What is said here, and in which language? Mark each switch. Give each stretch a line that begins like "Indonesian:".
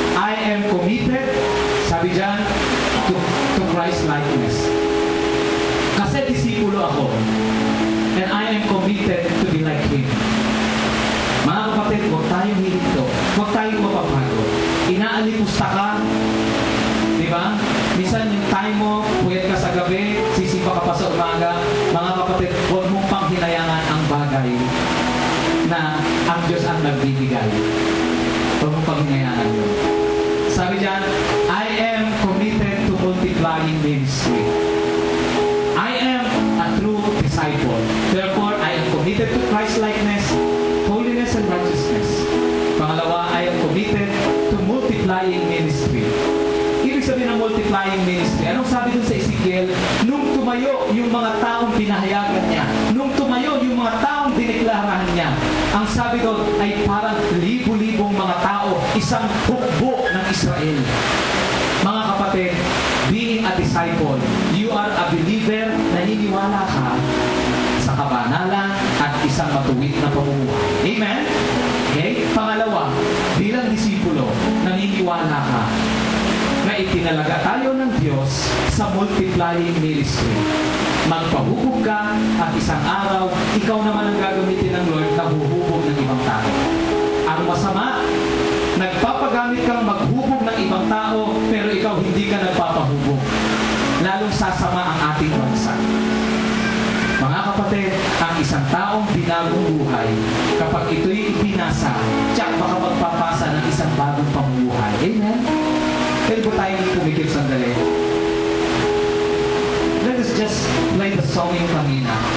English: I am committed,
Filipino: sabi dyan,
English: to Christ likeness.
Filipino: Kasi disipulo ako.
English: And I am committed to be like Him.
Filipino: Mga kapatid, huwag tayong hilito. Huwag tayong mapapagod. Inaalipusta ka. Diba? Minsan yung time mo, puyat ka sa gabi, sisipa ka pa sa umaga. Mga kapatid, huwag mong panghinayangan ang bagay na ang Diyos ang nagbibigay. Huwag mong panghinayangan yun. Sabi dyan,
English: I am committed to multiplying ministry. I am a true disciple. Therefore, I am committed to Christ-likeness, holiness and righteousness.
Filipino: Pangalawa,
English: I am committed to multiplying ministry.
Filipino: Ibig sabihin ng multiplying ministry, anong sabi dun sa Ezekiel? Nung tumayo yung mga taong pinahayagan niya, nung tumayo yung mga taong diniklarahan niya, ang sabi doon ay parang libu-libong mga tao, isang hukbo ng Israel. Mga kapatid,
English: being a disciple, you are a believer,
Filipino: naniniwala ka sa kabanalan at isang matuwid na pamumuhay. Amen? Okay? Pangalawa, bilang disipulo, naniniwala ka na itinalaga tayo ng Diyos sa multiplying ministry. Magpahubog ka at isang araw, ikaw naman ang gagamitin ng Lord na huhubog ng ibang tao. Ang masama, nagpapagamit kang maghubog ng ibang tao pero ikaw hindi ka nagpapahubog. Lalong sasama ang ating bansa. Mga kapatid, ang isang taong binagong buhay, kapag ito'y ipinasa, tiyak baka magpapasa ng isang bagong pamumuhay. Amen? Pwede po tayong pumikip sandali.
English: Let us just play the song
Filipino: yung kanina.